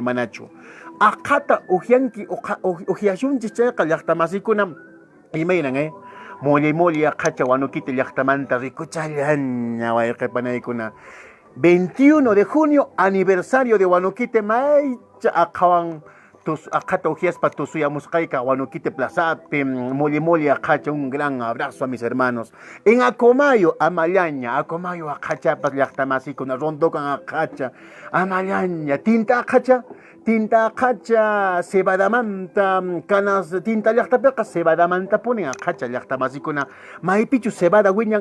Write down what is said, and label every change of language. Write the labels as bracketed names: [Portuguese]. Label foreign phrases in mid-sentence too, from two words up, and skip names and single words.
[Quechua] manachu aqata ujianki ujiashunchis chayqa llaqtamasikuna imaynan Moli aqacha wanukita llaqtamanta rikuchallaña wayqipanaykuna [Spanish] 21 de junio aniversario de Wanukite [Quechua] maycha aqhawan aqhata ujiaspa tusuyamusqayqa Wanukite plazapi moli aqacha [Spanish] un gran abrazo a mis hermanos en Acomayo [Quechua] Amallaña Acomayo aqhachapas llaqtamasikuna rondokan aqacha Amallaña tinta aqacha cebadamanta canas tinta llaqtapiqa cebadamanta punin aqacha llaqtamasikuna maypichu cebada wiñan